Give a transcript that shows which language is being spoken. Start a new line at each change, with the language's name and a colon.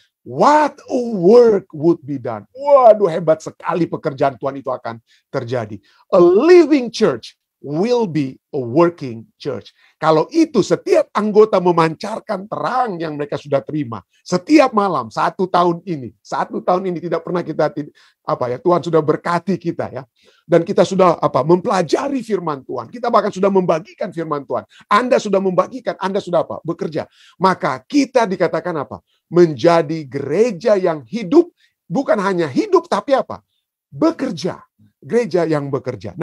English: What a work would be done.
Indonesian: Waduh, hebat sekali pekerjaan Tuhan itu akan terjadi.
English: A living church will be a working church.
Indonesian: Kalau itu setiap anggota memancarkan terang yang mereka sudah terima setiap malam 1 tahun ini tidak pernah kita Tuhan sudah berkati kita, ya, dan kita sudah mempelajari firman Tuhan, kita bahkan sudah membagikan firman Tuhan, Anda sudah membagikan, Anda sudah bekerja, maka kita dikatakan menjadi gereja yang hidup, bukan hanya hidup tapi bekerja, gereja yang bekerja.